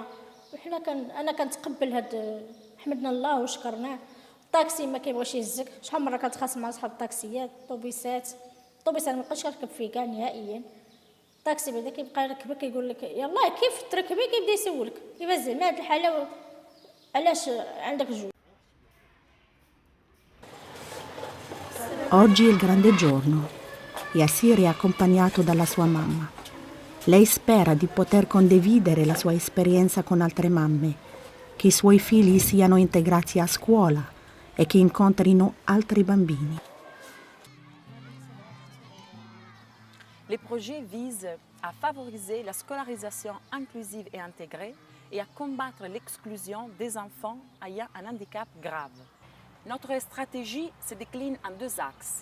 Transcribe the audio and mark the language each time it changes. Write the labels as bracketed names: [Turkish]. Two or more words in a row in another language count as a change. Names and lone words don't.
[Arabic] وحنا انا كنتقبل هاد حمدنا الله وشكرناه. الطاكسي ما كيبغيش يهزك شحال مره كتخاصم مع صحاب الطاكسيات الطوبيسات ما بقاش كنركب فيه كاع نهائيا. الطاكسي بعدا كيبقى يركبك كيقول لك يلاه كيف تركبي كيبدا يسولك كيفاش زعما هاد الحاله علاش عندك جوج. [Italian] Oggi è il grande giorno. Yassir è accompagnato dalla sua mamma. Lei spera di poter condividere la sua esperienza con altre mamme, che i suoi figli siano integrati a scuola e che incontrino altri bambini. [French] Les projets visent à favoriser la scolarisation inclusive et intégrée et à combattre l'exclusion des enfants ayant un handicap grave. Notre stratégie se décline en deux axes.